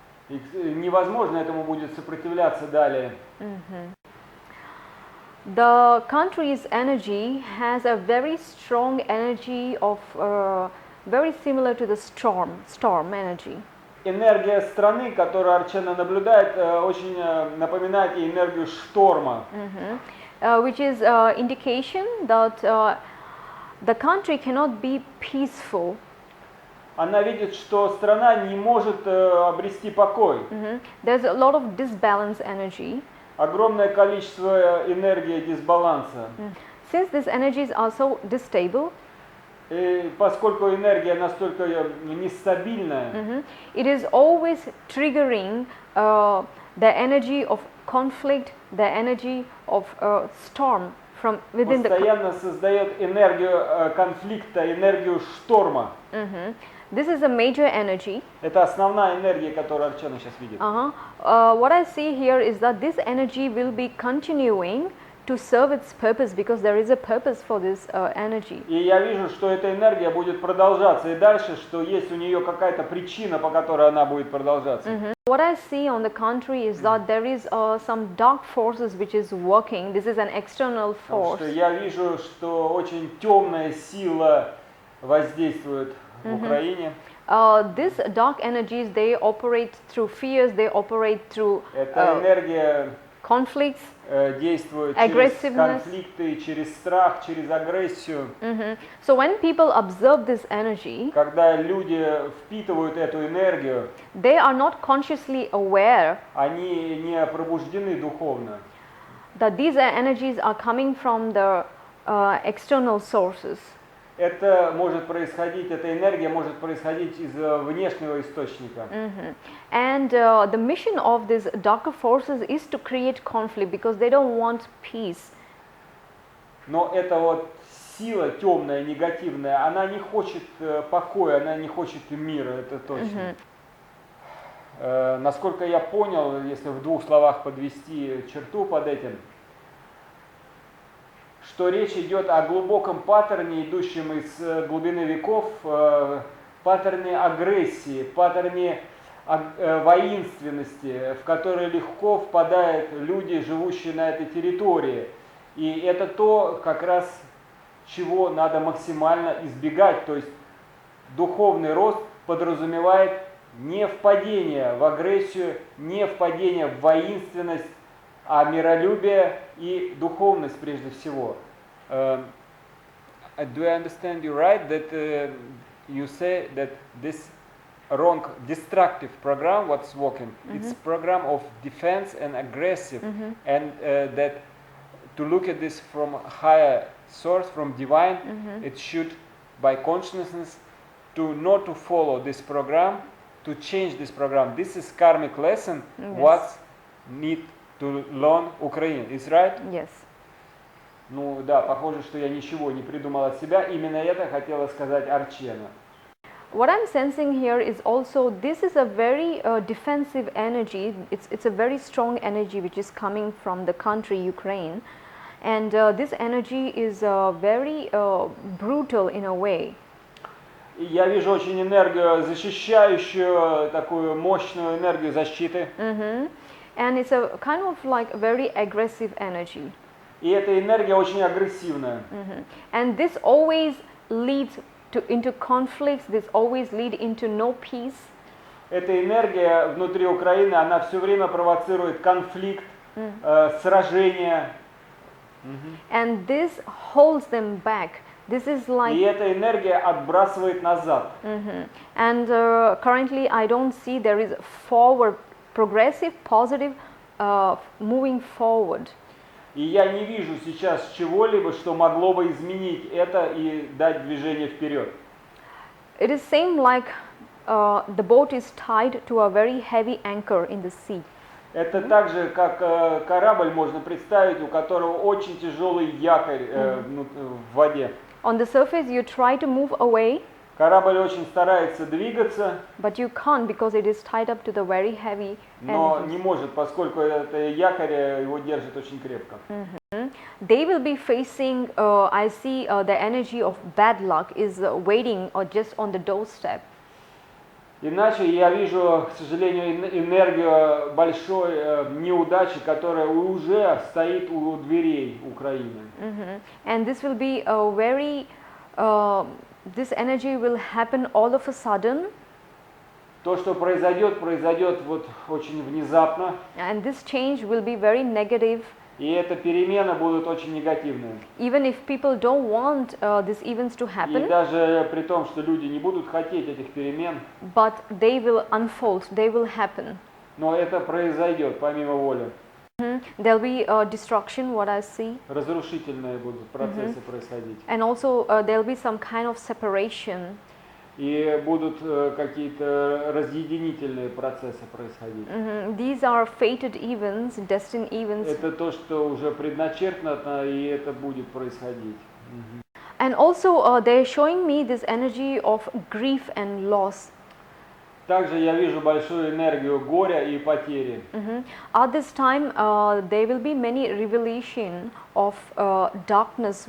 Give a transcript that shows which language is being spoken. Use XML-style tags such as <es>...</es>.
<ru>И невозможно этому будет сопротивляться далее.</ru> <en>The country's energy has a very strong energy of very similar to the storm energy.</en> <ru>Энергия страны, которую Арчена наблюдает, очень напоминает ей энергию шторма.</ru> <en>Which is indication that the country cannot be peaceful.</en> <ru>Она видит, что страна не может обрести покой.</ru> <en>There's a lot of disbalance energy.</en> <ru>Огромное количество энергии дисбаланса.</ru> <en>Since these energies are so unstable,</en> <ru>и поскольку энергия настолько нестабильная,</ru> <en>it is always triggering the energy of conflict, the energy of storm from within</en> <ru>постоянно создает энергию конфликта, энергию шторма.</ru> <en>This is a major energy.</en> <ru>Это основная энергия, которую Арчена сейчас видит.</ru> <en>What I see here is that this energy will be continuing to serve its purpose because there is a purpose for this energy.</en> <ru>И я вижу, что эта энергия будет продолжаться и дальше, что есть у нее какая-то причина, по которой она будет продолжаться.</ru> <en>What I see on the contrary is that there is some dark forces which is working. This is an external force.</en> <ru>Потому что я вижу, что очень темная сила воздействует в Украине.</ru> <en>These dark energies, they operate through fears, they operate through</en> <ru>эта энергия</ru> <en>conflicts,</en> <ru>действует через конфликты, через страх, через агрессию.</ru> <en>So when people observe this energy,</en> <ru>когда люди впитывают эту энергию,</ru> <en>they are not consciously aware,</en> <ru>они не пробуждены духовно,</ru> <en>that these energies are coming from the external sources.</en> <ru>Это может происходить, эта энергия может происходить из внешнего источника.</ru> <en>And the mission of these darker forces is to create conflict because they don't want peace.</en> <ru>Но эта вот сила темная, негативная, она не хочет покоя, она не хочет мира, это точно. Насколько я понял, если в двух словах подвести черту под этим, что речь идет о глубоком паттерне, идущем из глубины веков, паттерне агрессии, паттерне воинственности, в который легко впадают люди, живущие на этой территории. И это то, как раз, чего надо максимально избегать. То есть духовный рост подразумевает не впадение в агрессию, не впадение в воинственность, а миролюбие и духовность прежде всего.</ru> <en>Do I understand you right that you say that this wrong destructive program what's working, it's program of defense and aggressive, and that to look at this from a higher source, from divine, it should by consciousness to not to follow this program, to change this program. This is karmic lesson. What need to learn Ukraine. Is right? Yes.</en> <ru>Ну да, похоже, что я ничего не придумал от себя. Именно это хотела сказать Арчена.</ru> <en>What I'm sensing here is also this is a very defensive energy. It's a very strong energy which is coming from the country Ukraine, and this energy is very brutal in a way.</en> <ru>И я вижу очень энергию защищающую, такую мощную энергию защиты.</ru> <en>And it's a kind of like a very aggressive energy.</en> <ru>И эта энергия очень агрессивная.</ru> <en>And this always leads into conflicts. This always lead into no peace.</en> <ru>Эта энергия внутри Украины, она все время провоцирует конфликт, сражения.</ru> <en>And this holds them back. This is like.</en> <ru>И эта энергия отбрасывает назад.</ru> <en>And currently, I don't see there is forward, progressive, positive, moving forward.</en> <ru>И я не вижу сейчас чего-либо, что могло бы изменить это и дать движение вперед.</ru> <en>It is same like the boat is tied to a very heavy anchor in the sea.</en> <ru>Это так же, как корабль можно представить, у которого очень тяжелый якорь в воде.</ru> <en>On the surface, you try to move away.</en> <ru>Корабль очень старается двигаться,</ru> <en>but you can't because it is tied up to the very heavy</en> <ru>но</ru> <en>energies.</en> <ru>не может, поскольку это якорь его держит очень крепко.</ru> <en>They will be facing, I see the energy of bad luck is waiting or just on the doorstep.</en> <ru>Иначе я вижу, к сожалению, энергию большой неудачи, которая уже стоит у дверей Украины.</ru> <en>And this will be a very, this energy will happen all of a sudden.</en> <ru>То, что произойдет, произойдет вот очень внезапно.</ru> <en>And this change will be very negative.</en> <ru>И эта перемена будут очень негативные.</ru> <en>Even if people don't want these events to happen.</en> <ru>И даже при том, что люди не будут хотеть этих перемен.</ru> <en>But they will unfold, they will happen.</en> <ru>Но это произойдет помимо воли.</ru> <en>There'll be destruction, what I see.</en> <ru>Разрушительные будут процессы происходить.</ru> <en>And also there'll be some kind of separation.</en> <ru>И будут какие-то разъединительные процессы происходить.</ru> <en>These are fated events, destined events.</en> <ru>Это то, что уже предначертано, и это будет происходить.</ru> <en>And also they're showing me this energy of grief and loss.</en> <ru>Также я вижу большую энергию горя и потери.</ru> <en>At this time, there will be many revelation of darkness.</en>